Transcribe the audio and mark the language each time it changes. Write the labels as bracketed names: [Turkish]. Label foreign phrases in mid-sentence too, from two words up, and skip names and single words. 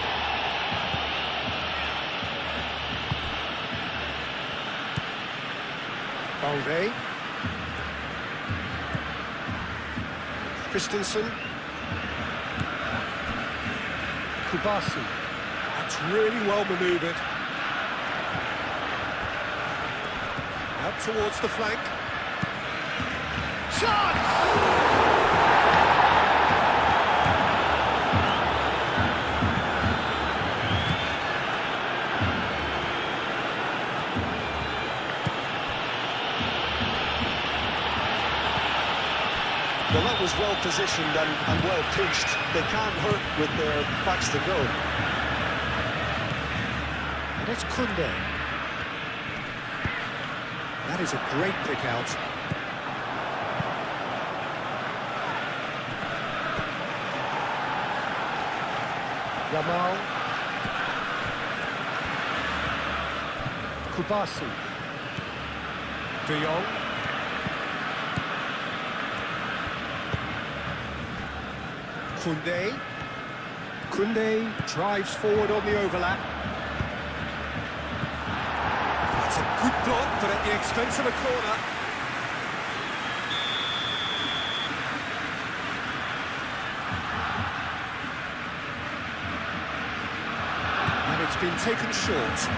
[English] Balde. Christensen. Kubasi. That's really well manoeuvred. Out towards the flank. Shot! Well, that was well positioned and well pitched. They can't hurt with their backs to go. And it's Kunde. That is a great pick out. Yamal. Kubasi. De Jong. Kunde. Kunde drives forward on the overlap. That's a good block, but at the expense of a corner. And it's been taken short.